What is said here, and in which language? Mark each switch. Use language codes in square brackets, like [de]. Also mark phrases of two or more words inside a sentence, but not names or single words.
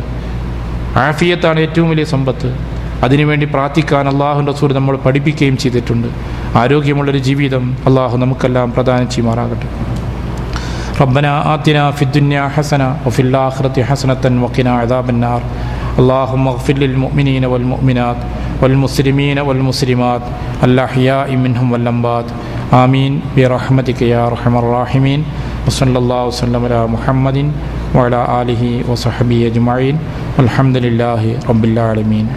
[ml] ആഫിയത്താണ് ഏറ്റവും വലിയ സമ്പത്ത്. അതിനുവേണ്ടി പ്രാർത്ഥിക്കാൻ അള്ളാഹുവിൻ്റെ റസൂൽ നമ്മൾ പഠിപ്പിക്കുകയും ചെയ്തിട്ടുണ്ട്. ആരോഗ്യമുള്ളൊരു ജീവിതം അള്ളാഹു നമുക്കെല്ലാം പ്രദാനം ചെയ്യുമാറാകട്ടെ. [ar] ربنا آتنا في الدنيا حسنة وفي الآخرة حسنة وقنا عذاب النار. اللهم اغفر للمؤمنين والمؤمنات والمسلمين والمسلمات الأحياء منهم والأموات آمين برحمتك يا أرحم الراحمين. وصلى الله وسلم على محمد وعلى آله وصحبه أجمعين والحمد لله رب العالمين.